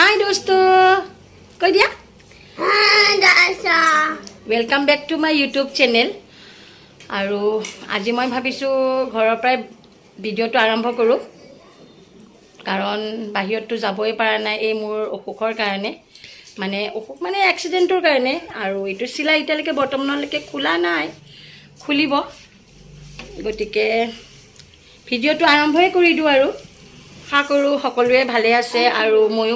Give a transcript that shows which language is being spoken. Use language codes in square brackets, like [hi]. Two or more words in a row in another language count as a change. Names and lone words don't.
[as] दोस्तों কৈ দিয়া [en] welcome back to my YouTube channel [as] আৰু আজি মই ভাবিছো ঘৰৰ পৰাই ভিডিওটো আৰম্ভ কৰো কাৰণ বাহিৰতো যাবই পাৰা নাই এই মোৰ অসুখৰ কাৰণে মানে এক্সিডেন্টৰ কাৰণে আৰু এটো সিলা ইটালৈকে বৰ্তমানলৈকে খোলা নাই খুলিব গতিকে ভিডিওটো আৰম্ভই কৰি দিও আৰু আশা কৰো সকলোৱে ভালে আছে আৰু ময়ো